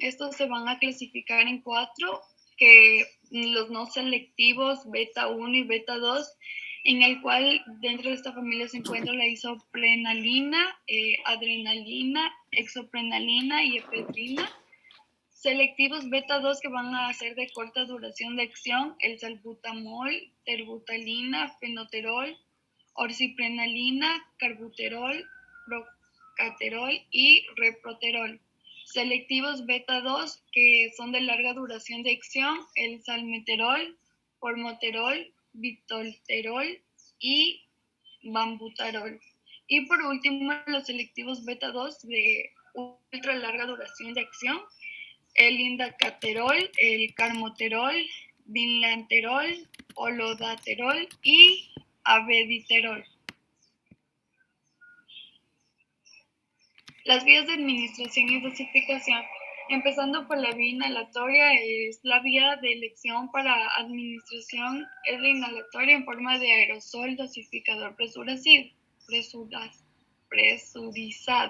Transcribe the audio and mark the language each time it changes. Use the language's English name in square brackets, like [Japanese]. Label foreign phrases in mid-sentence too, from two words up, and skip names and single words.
[Spanish] Estos se van a clasificar en 4, que los no selectivos beta 1 y beta 2, en el cual dentro de esta familia se encuentra la isoprenalina, adrenalina, exoprenalina y efedrina. Selectivos beta 2, que van a ser de corta duración de acción: el salbutamol, terbutalina, fenoterol, orciprenalina, carbuterol, procaterol y reproterol. Selectivos beta 2, que son de larga duración de acción: el salmeterol, formoterol, bitolterol y bambuterol. Y por último, los selectivos beta 2 de ultra larga duración de acción: el indacaterol, el carmoterol, vinlanterol, olodaterol y abediterol. Las vías de administración y dosificación. Empezando por la vía inhalatoria, es la vía de elección para administración, es la inhalatoria en forma de aerosol dosificador presurizado.